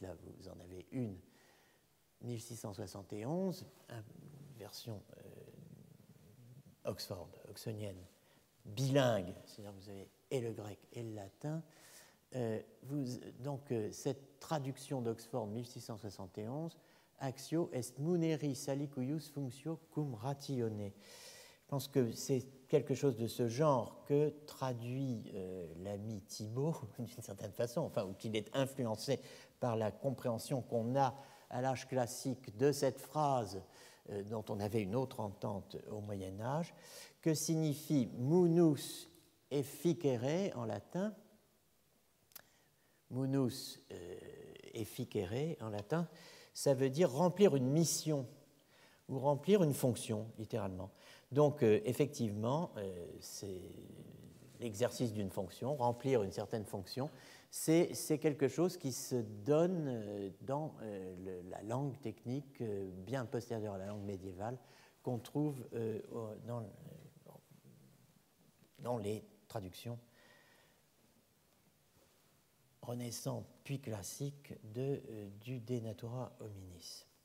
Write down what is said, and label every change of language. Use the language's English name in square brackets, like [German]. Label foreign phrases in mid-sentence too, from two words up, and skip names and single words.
[French] Là, vous en avez une, 1671, version oxonienne, bilingue, c'est-à-dire que vous avez et le grec et le latin. Donc, cette traduction d'Oxford 1671, [Latin] Actio est muneri salicuius functio cum ratione. [French] Je pense que c'est quelque chose de ce genre que traduit l'ami Thibaut, d'une certaine façon, enfin, ou qu'il est influencé par la compréhension qu'on a à l'âge classique de cette phrase dont on avait une autre entente au Moyen-Âge, que signifie [Latin] munus efficere [French] en latin. [Latin] Munus efficere [French] en latin, ça veut dire remplir une mission ou remplir une fonction, littéralement. Donc, effectivement, c'est l'exercice d'une fonction, remplir une certaine fonction, c'est quelque chose qui se donne dans la langue technique bien postérieure à la langue médiévale qu'on trouve dans les traductions renaissantes puis classiques du De Natura Hominis.